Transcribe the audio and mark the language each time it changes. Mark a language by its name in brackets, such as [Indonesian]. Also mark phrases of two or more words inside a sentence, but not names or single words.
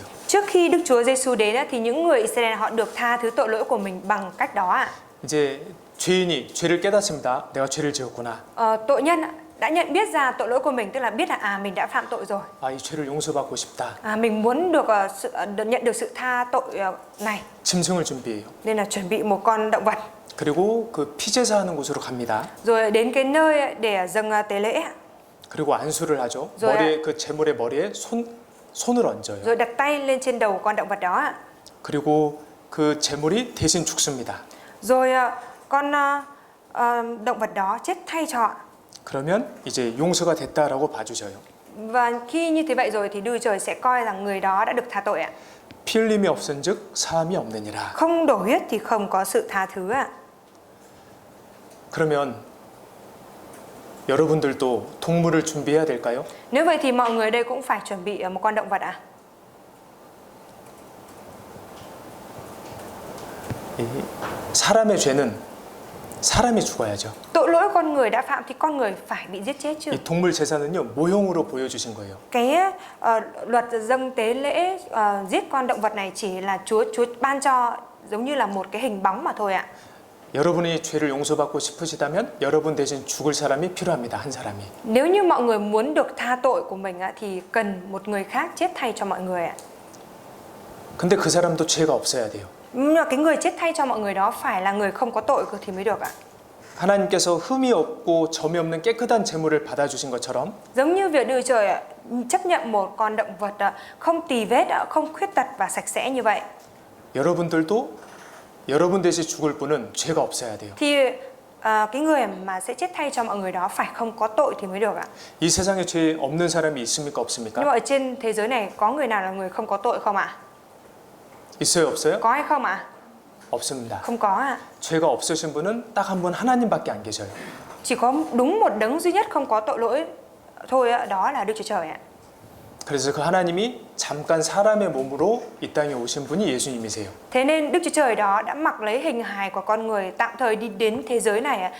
[Vietnamese] Trước khi Đức Chúa Giêsu đến á, thì những người Israel họ được tha thứ tội lỗi của mình bằng cách đó ạ. [Korean] 이제 죄인이 죄를 깨닫습니다. 내가 죄를 지었구나. [Vietnamese] Tội nhân đã nhận biết ra tội lỗi của mình, tức là biết là mình đã phạm tội rồi. [Korean] 아, 이 죄를 용서받고 싶다. [Vietnamese] Mình muốn được nhận được sự tha tội này, [Korean] 짐승을 준비해요. [Vietnamese] nên là chuẩn bị một con động vật. [Korean] 그리고 그 피제사하는 곳으로 갑니다. [Vietnamese] Rồi đến cái nơi để dâng tế lễ. [Korean] 그리고 안수를 하죠. [Vietnamese] rồi [Korean] 머리에 그 제물의 머리에 손을 얹어요. [Vietnamese] Rồi đặt tay lên trên đầu con động vật đó. [Korean] 그리고 그 제물이 대신 죽습니다. [Vietnamese] Rồi con động vật đó chết thay cho. [Korean] 그러면 이제 용서가 됐다라고 봐주셔요. [Vietnamese] Và khi như thế vậy rồi thì Đức Trời sẽ coi rằng người đó đã được tha tội ạ. [Korean] 피 흘림이 없은즉 사함이 없느니라. [Vietnamese] Không đổ huyết thì không có sự tha thứ ạ. [Korean] 그러면 여러분들도 동물을 준비해야 될까요? [Vietnamese] Nếu vậy thì mọi người đây cũng phải chuẩn bị một con động vật ạ. [Korean] 이 사람의 죄는 사람이 죽어야죠. [Vietnamese] Tội lỗi con người đã phạm thì con người phải bị giết chết chứ. [Korean] 이 동물 제사는요 모형으로 보여주신 거예요. [Vietnamese] Cái luật dâng tế lễ giết con động vật này chỉ là Chúa ban cho giống như là một cái hình bóng mà thôi ạ. [Korean] 여러분이 죄를 용서받고 싶으시다면 여러분 대신 죽을 사람이 필요합니다. 한 사람이. [Vietnamese] Nếu như mọi người muốn được tha tội của mình thì cần một người khác chết thay cho mọi người ạ. [Korean] 근데 그 사람도 죄가 없어야 돼요. [Vietnamese] Nhưng mà cái người chết thay cho mọi người đó phải là người không có tội thì mới được ạ. [Korean] 하나님께서 흠이 없고 점이 없는 깨끗한 제물을 받아주신 것처럼 [Vietnamese] Giống như việc Đức Trời chấp nhận một con động vật không tì vết, không khuyết tật và sạch sẽ như vậy. [Korean] 여러분들도 여러분 대신 죽을 분은 죄가 없어야 돼요. [Vietnamese] Thì cái người mà sẽ chết thay cho mọi người đó phải không có tội thì mới được ạ. [Korean] 이 세상에 죄 없는 사람이 있습니까? [Vietnamese] Nhưng [Korean] 없습니까? [Vietnamese] mà ở trên thế giới này có người nào là người không có tội không ạ? [Korean] 있어요, 없어요? [Vietnamese] Có hay không ạ? [Korean] 없습니다. [Vietnamese] Không có ạ. [Korean] 죄가 없으신 분은 딱 한 분 하나님밖에 안 계셔요. [Vietnamese] Chỉ có đúng một đấng duy nhất không có tội lỗi thôi ạ, đó là Đức Chúa Trời ạ. [Korean] 그래서 그 하나님이 잠깐 사람의 몸으로 이 땅에 오신 분이 예수님이세요. [Vietnamese] Thế nên Đức Chúa Trời đó đã mặc lấy hình hài của con người tạm thời đi đến thế giới này ạ.